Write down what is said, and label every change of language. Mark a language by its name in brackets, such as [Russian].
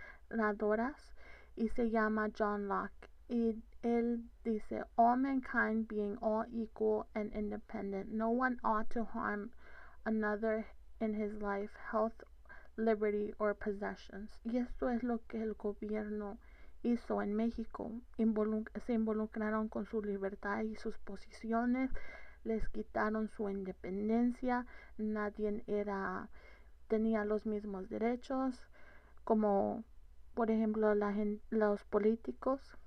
[Spanish] inspiradoras y se llama John Locke. Y él dice, [English] all mankind being all equal and independent, no one ought to harm another in his life, health, liberty or possessions. [Spanish] Y esto es lo que el gobierno hizo en México. Se involucraron con su libertad y sus posiciones, les quitaron su independencia, nadie tenía los mismos derechos, como por ejemplo los políticos.